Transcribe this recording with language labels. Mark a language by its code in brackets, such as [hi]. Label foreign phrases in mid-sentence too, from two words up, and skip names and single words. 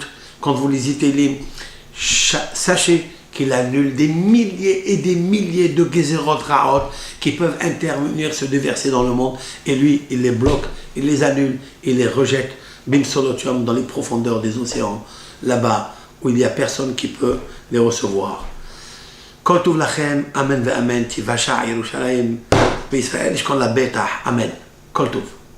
[fr] Quand vous lisez Tehillim, sachez qu'il annule des milliers et des milliers de [he] גזרות רעות [fr] qui peuvent intervenir, se déverser dans le monde, et lui, il les bloque, il les annule, il les rejette, [he] במצולות ים, [fr] dans les profondeurs des océans, là-bas, où il n'y a personne qui peut les recevoir. [he] כל טוב לכם, אמן ואמן, תיוושע ירושלים וישראל ישכון לבטח, אמן. כל טוב.